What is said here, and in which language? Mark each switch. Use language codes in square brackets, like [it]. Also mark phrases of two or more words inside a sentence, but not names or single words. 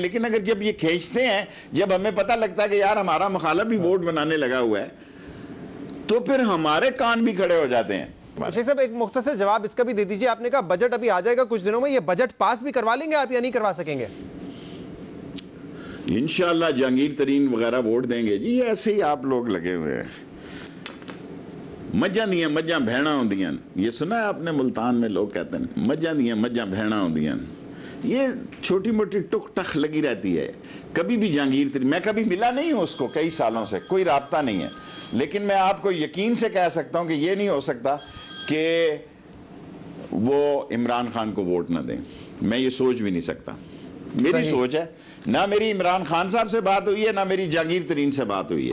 [ur] لیکن اگر جب یہ کھینچتے ہیں، جب ہمیں پتہ لگتا ہے کہ یار ہمارا مخالف بھی ووٹ بنانے لگا ہوا ہے، تو پھر ہمارے کان بھی کھڑے ہو جاتے ہیں۔ شیخ صاحب ایک مختصر جواب اس کا بھی دے دیجئے، آپ نے کہا بجٹ ابھی آ جائے گا کچھ دنوں میں، یہ بجٹ پاس بھی کروا لیں گے آپ یا نہیں کروا سکیں گے؟ انشاءاللہ جہانگیر ترین وغیرہ ووٹ دیں گے جی، ایسے ہی آپ لوگ لگے ہوئے ہیں۔ [pa] مجھاں دیاں مجھاں بھیڑاں ہوندیاں، [ur] یہ سنا ہے آپ نے ملتان میں لوگ کہتے ہیں [pa] مجھاں دیاں مجھاں بھیڑاں ہوندیاں، [ur] یہ چھوٹی موٹی ٹک ٹک لگی رہتی ہے۔ کبھی بھی جہانگیر ترین، میں کبھی ملا نہیں ہوں اس کو، کئی سالوں سے کوئی رابطہ نہیں ہے، لیکن میں آپ کو یقین سے کہہ سکتا ہوں کہ یہ نہیں ہو سکتا کہ وہ عمران خان کو ووٹ نہ دیں، میں یہ سوچ بھی نہیں سکتا، میری سوچ ہے، نہ میری عمران خان صاحب سے بات ہوئی ہے نہ میری جہانگیر ترین سے بات ہوئی ہے۔